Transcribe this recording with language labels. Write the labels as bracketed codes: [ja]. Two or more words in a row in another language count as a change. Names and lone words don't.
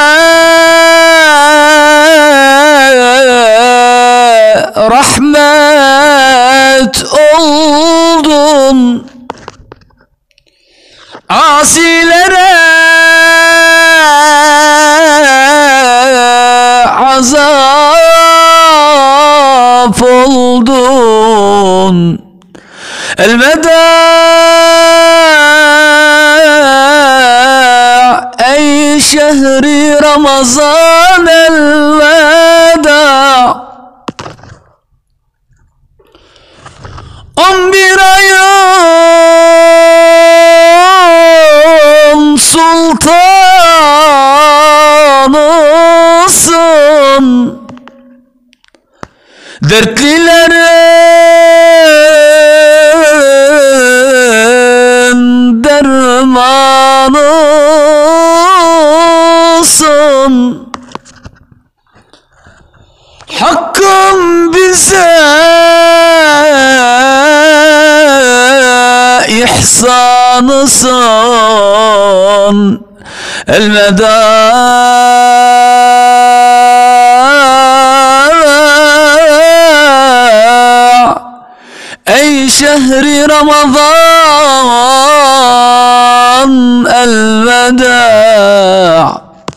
[tr] rahmet oldun, asilere azap oldun. [ar] الوداع أي شهر رمضان [tr] الوداع 11 ayın sultanısın, dertlilerin dermanısın. Hakkım bize ihsanısın. [ar] الوداع أي شهر رمضان الوداع